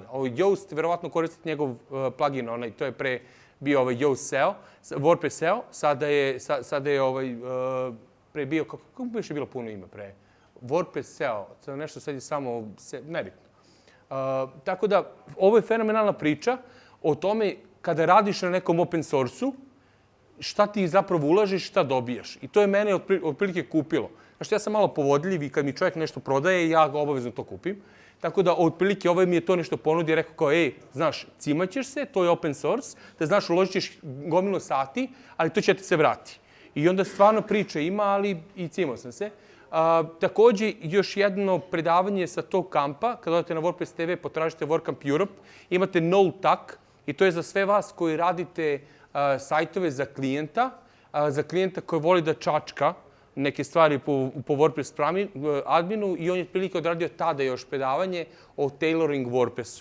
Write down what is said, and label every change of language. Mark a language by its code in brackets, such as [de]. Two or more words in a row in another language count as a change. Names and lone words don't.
[sr] Ovo Yoast, verovatno koristite njegov plugin, to je pre bio Yoast SEO, WordPress SEO, sada je pre bio, kako bi još bilo puno ime pre? WordPress SEO, nešto sad je samo, nebitno. Tako da, ovo je fenomenalna priča o tome kada radiš na nekom [en] open source-u, [sr] šta ti zapravo ulažeš, šta dobijaš. I to je mene otprilike kupilo. Znaš, ja sam malo povodljiv i kad mi čovjek nešto prodaje, ja ga obavezno to kupim. Tako da, otprilike, ovaj mi je to nešto ponudio, rekao kao, znaš, cimaćeš se, to je [en] open source, [sr] da znaš, uložit ćeš gomilu sati, ali to će ti se vrati. I onda stvarno priče ima, ali i cimao sam se. Takođe, još jedno predavanje sa tog kampa, kada odete na WordPress TV, potražite WordCamp Europe, imate No Tak, i to je za sve vas koji radite sajtove za klijenta koji voli da čačka neke stvari po WordPress adminu, i on je prilike odradio tada još predavanje o tailoring WordPressu.